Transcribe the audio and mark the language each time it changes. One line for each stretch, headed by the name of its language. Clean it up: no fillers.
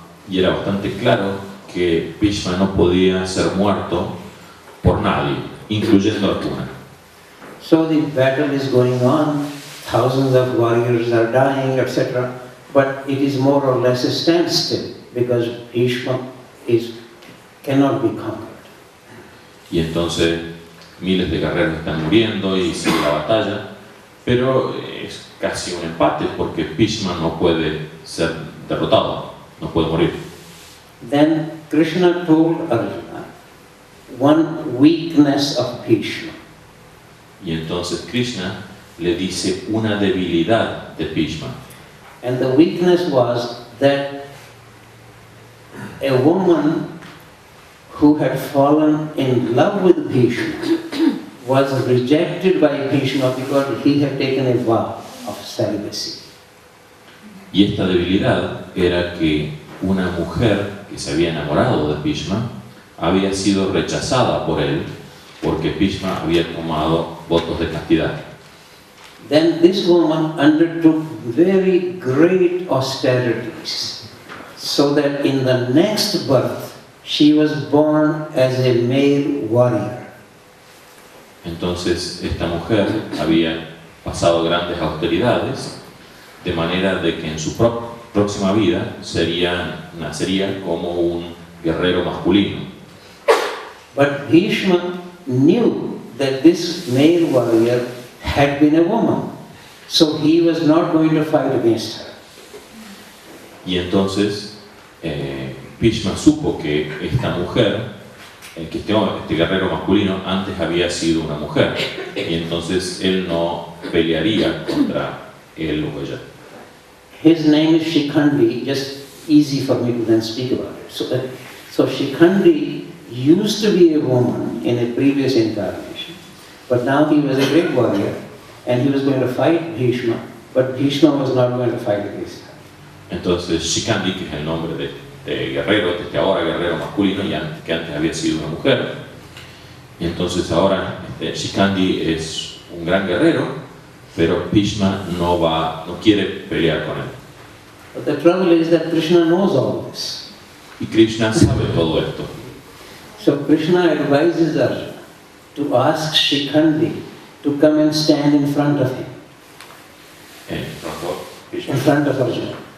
Spanish: Y era bastante claro que Bhishma no podía ser muerto por nadie, incluyendo a Arjuna.
English: So the battle is going on, thousands of warriors are dying, etc. But it is more or less a standstill, because Bhishma cannot be conquered.
Spanish: Y entonces miles de guerreros están muriendo y sigue la batalla, pero es casi un empate porque Bhishma no puede ser derrotado, no puede morir.
English: Then Krishna told Arjuna one weakness of Bhishma.
Spanish: Y entonces Krishna le dice una debilidad de Bhishma.
English: And the weakness was that a woman who had fallen in love with Bhishma was rejected by Bhishma because he had taken a vow of celibacy.
Spanish: Y esta debilidad era que una mujer que se había enamorado de Bhishma había sido rechazada por él porque Bhishma había tomado votos de castidad.
English: Then this woman undertook very great austerities, so that in the next birth she was born as a male warrior.
Spanish: Entonces esta mujer había pasado grandes austeridades, de manera de que en su próxima vida nacería como un guerrero masculino.
English: But Bhishma knew that this male warrior had been a woman, so he was not going to fight against her.
Spanish: Y entonces Bhishma supo que esta mujer, que este guerrero masculino antes había sido una mujer, y entonces él no pelearía contra él o ella.
English: His name is Shikhandi, just easy for me to then speak about it. So Shikhandi used to be a woman in a previous incarnation, but now he was a great warrior, and he was going to fight Bhishma, but Bhishma was not going to fight against her.
Spanish: Entonces Shikhandi, que es el nombre de guerrero, de este ahora guerrero masculino, que antes había sido una mujer, y entonces ahora Shikhandi es un gran guerrero, pero Bhishma no quiere pelear con él.
English: But the trouble is that Krishna knows all this.
Spanish: Y Krishna sabe todo esto.
English: So Krishna advises Arjuna to ask Shikhandi to come and stand in front of him. In front of Arjuna.